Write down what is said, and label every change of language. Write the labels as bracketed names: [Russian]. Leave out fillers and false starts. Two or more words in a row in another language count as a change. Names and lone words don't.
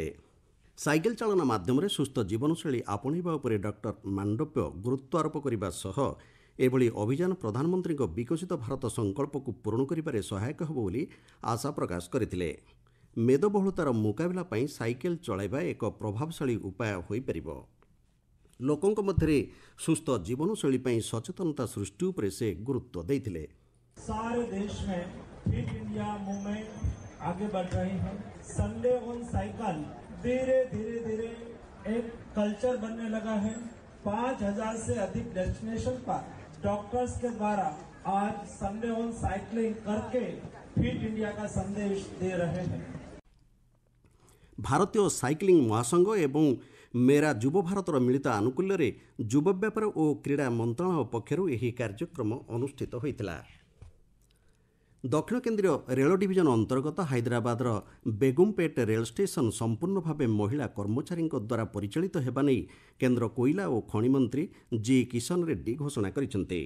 [Odia] ସାଇକେଲ ଚାଳନା ମାଧ୍ୟମରେ ସୁସ୍ଥ ଜୀବନଶୈଳୀ ଆପଣେଇବା ଉପରେ ଡକ୍ଟର ମାଣ୍ଡବ୍ୟ ଗୁରୁତ୍ୱ ଆରୋପ କରିବା ସହ ଏଭଳି ଅଭିଯାନ ପ୍ରଧାନମନ୍ତ୍ରୀଙ୍କ ବିକଶିତ ଭାରତ ସଂକଳ୍ପକୁ ପୂରଣ କରିବାରେ ସହାୟକ ହେବ ବୋଲି ଆଶା ପ୍ରକାଶ କରିଥିଲେ। ମେଦବହୁଳତାର ମୁକାବିଲା ପାଇଁ ସାଇକେଲ ଚଳାଇବା ଏକ ପ୍ରଭାବଶାଳୀ ଉପାୟ ହୋଇପାରିବ। ଲୋକଙ୍କ ମଧ୍ୟରେ ସୁସ୍ଥ ଜୀବନଶୈଳୀ ପାଇଁ ସଚେତନତା ସୃଷ୍ଟି ଉପରେ ସେ ଗୁରୁତ୍ୱ ଦେଇଥିଲେ। [Hindi] सारे देश में फिट इंडिया मूवमेंट आगे बढ़ रही है। संडे ऑन साइकिल धीरे धीरे एक कल्चर बनने लगा है। 5000 से अधिक डेस्टिनेशन पर डॉक्टर्स के द्वारा आज संडे ऑन साइकिलिंग करके फिट इंडिया का संदेश दे रहे हैं। [Odia] ଭାରତୀୟ ସାଇକ୍ଲିଂ ମହାସଂଘ ଏବଂ ମେରା ଯୁବ ଭାରତର ମିଳିତ ଆନୁକୂଲ୍ୟରେ ଯୁବ ବ୍ୟାପାର ଓ କ୍ରୀଡ଼ା ମନ୍ତ୍ରଣାଳୟ ପକ୍ଷରୁ ଏହି କାର୍ଯ୍ୟକ୍ରମ ଅନୁଷ୍ଠିତ ହୋଇଥିଲା। ଦକ୍ଷିଣ କେନ୍ଦ୍ରୀୟ ରେଳ ଡିଭିଜନ ଅନ୍ତର୍ଗତ ହାଇଦ୍ରାବାଦର ବେଗୁମପେଟ ରେଳ ଷ୍ଟେସନ ସମ୍ପୂର୍ଣ୍ଣ ଭାବେ ମହିଳା କର୍ମଚାରୀଙ୍କ ଦ୍ୱାରା ପରିଚାଳିତ ହେବା ନେଇ କେନ୍ଦ୍ର କୋଇଲା ଓ ଖଣି ମନ୍ତ୍ରୀ ଜି କିଶନ ରେଡ୍ଡି ଘୋଷଣା କରିଛନ୍ତି।